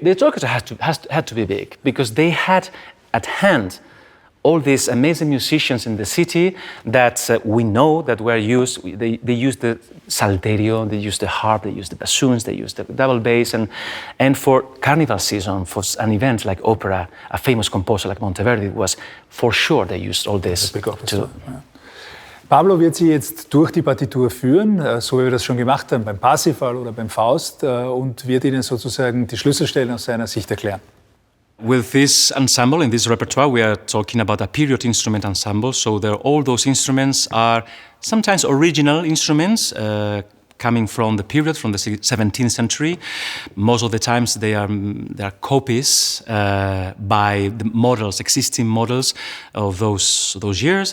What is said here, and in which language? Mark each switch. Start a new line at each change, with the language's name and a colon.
English: The orchestra had to be big because they had at hand all these amazing musicians in the city that we know that were used. They used the salterio, they used the harp, they used the bassoons, they used the double bass, and for carnival season, for an event like opera, a famous composer like Monteverdi was for sure they used all this.
German: Pablo wird Sie jetzt durch die Partitur führen, so wie wir das schon gemacht haben beim Parsifal oder beim Faust, und wird Ihnen sozusagen die Schlüsselstellen aus seiner Sicht erklären.
English: With this ensemble, in this repertoire, we are talking about a period instrument ensemble. So all those instruments are sometimes original instruments coming from the period, from the 17th century. Most of the times they are copies by the models, existing models of those years.